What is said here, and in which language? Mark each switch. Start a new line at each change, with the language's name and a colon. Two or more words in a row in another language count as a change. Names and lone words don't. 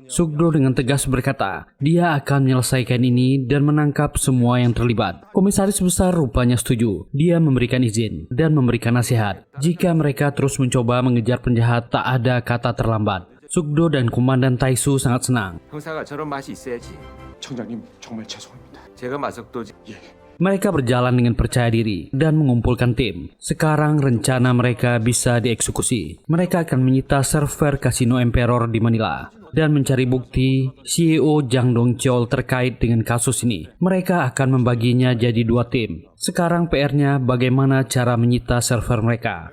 Indonesian: Sukdo dengan tegas berkata, dia akan menyelesaikan ini dan menangkap semua yang terlibat. Komisaris besar rupanya setuju. Dia memberikan izin dan memberikan nasihat. Jika mereka terus mencoba mengejar penjahat, tak ada kata terlambat. Sukdo dan Komandan Taesu sangat senang.
Korean: 형사가 저런 맛이 있어야지. 청장님 정말 죄송합니다. 제가 마석도지.
Indonesian: Mereka berjalan dengan percaya diri dan mengumpulkan tim. Sekarang rencana mereka bisa dieksekusi. Mereka akan menyita server Kasino Emperor di Manila dan mencari bukti CEO Jang Dong-cheol terkait dengan kasus ini. Mereka akan membaginya jadi 2 tim. Sekarang PR-nya bagaimana cara menyita server mereka.